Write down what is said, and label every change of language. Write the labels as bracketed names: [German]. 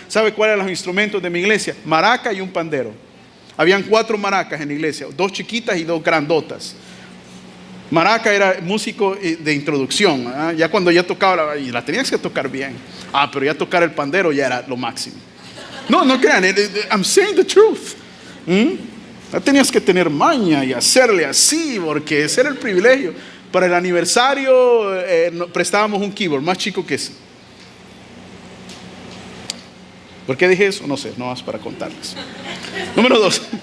[Spanish] ¿Sabe cuáles eran los instrumentos de mi iglesia? Maraca y un pandero. Habían 4 maracas en la iglesia, 2 chiquitas y 2 grandotas. Maraca era músico de introducción, ¿eh? Ya cuando ya tocaba, y la tenías que tocar bien. Pero ya tocar el pandero ya era lo máximo. No crean, [English] I'm saying the truth. [Spanish] Ya tenías que tener maña y hacerle así, porque ese era el privilegio. Para el aniversario prestábamos un keyboard más chico que ese. ¿Por qué dije eso? No sé, no más para contarles. Número 2.